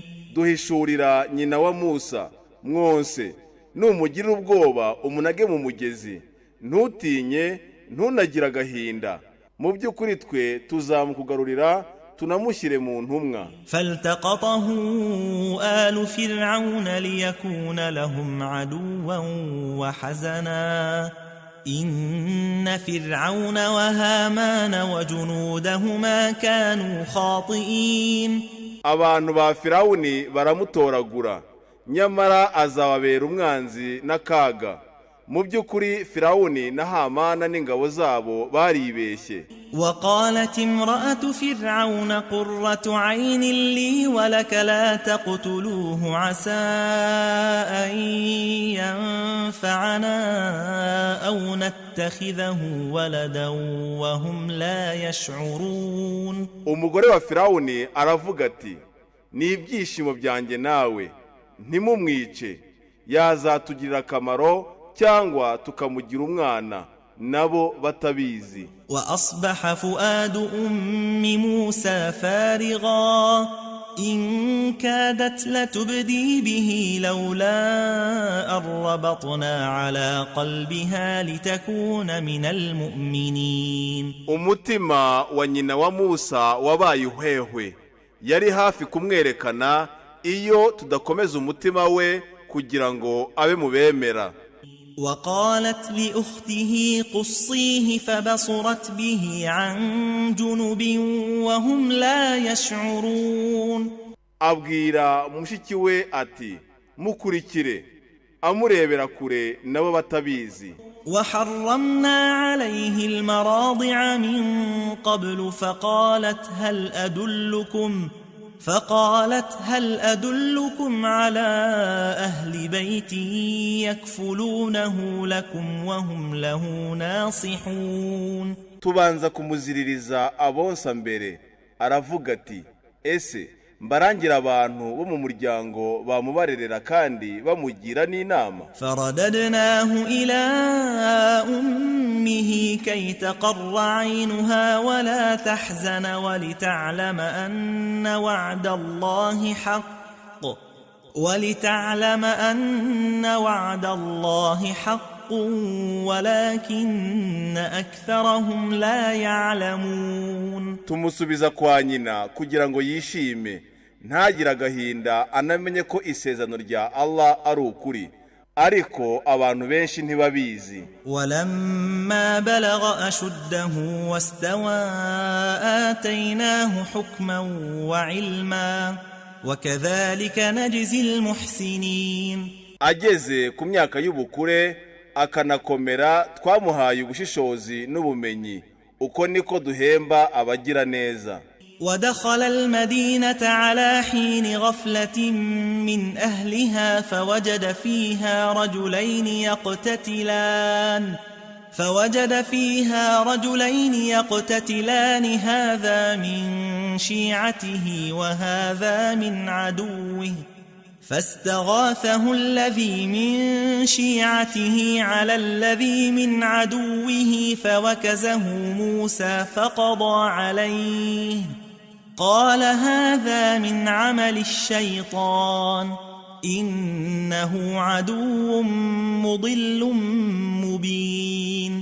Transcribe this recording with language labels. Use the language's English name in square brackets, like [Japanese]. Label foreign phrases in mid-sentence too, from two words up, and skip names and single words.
[Kinyarwanda] Duhishurira nyina wa Musa mwonse numugira ubwoba umunage mu mugezi ntutinye ntunagira agahinda mu by'ukuri twe tuzamukugarurira tunamushyire mu ntumwa. [Arabic] فالتقطه آل فرعون ليكون لهم عدوا وحزنا إن فرعون وهامان وجنودهما كانوا خاطئين. [Kinyarwanda] Abantu ba Firawuni baramutoragura nyamara azababera umwanzi n'akaga. Mu by'ukuri Firawuni na Hamana n'ingabo zabo baribeshye. [Arabic] وقالت امرأة فرعون قرة عين لي ولك لا تقتلوه عسى أن ينفعنا أو نتخذه ولدا وهم لا يشعرون. [Kinyarwanda] Umugore wa Firawuni aravuga ati ni ibyishimo byanjye nawe ntimumwice yazatugirira akamaro cyangwa tukamugira umwana nabo batabizi. [Arabic] وأصبح فؤاد أم موسى فارغا إن كادت لتبدي به لولا أن ربطنا على قلبها لتكون من المؤمنين. [Kinyarwanda] Umutima wa nyina wa Musa wabaye uhwehwe yari hafi kumwerekana iyo tudakomeza umutima we kugira ngo abe mu bemera. [Arabic] وقالت لأخته قصيه فبصرت به عن جنب وهم لا يشعرون. [Kinyarwanda] Abwira mushiki we ati mukurikire amurebera kure nabo batabizi. [Arabic] وحرمنا عليه المراضع من قبل فقالت هل أدلكم على أهل بيت يكفلونه لكم وهم له ناصحون. [Kinyarwanda] Tubanza kumuziririza abonsa mbere aravuga ati ese mbarangira abantu bo mu muryango bamubarerera kandi bamugira n'inama. [Arabic] فرددناه إلى أمه كي تقر عينها ولا تحزن ولتعلم أن وعد الله حق حق ولكن أكثرهم لا يعلمون. [Kinyarwanda] tumusubiza kwa nyina kugira ngo yishime ntagira agahinda anamenye ko isezerano rya Allah ari ukuri, ariko abantu benshi ntibabizi. [Arabic] ولما بلغ أشده واستوى آتيناه حكما وعلما وكذلك نجزي المحسنين. [Kinyarwanda] ageze ku myaka y'ubukure akanakomera twamuhaye ubushishozi n'ubumenyi, uko niko duhemba abagira neza. [Arabic] ودخل المدينة على حين غفلة من أهلها فوجد فيها رجلين يقتتلان هذا من شيعته وهذا من عدوه فاستغاثه الذي من شيعته على الذي من عدوه فوكزه موسى فقضى عليه قال هذا من عمل الشيطان إنه عدو مضل مبين.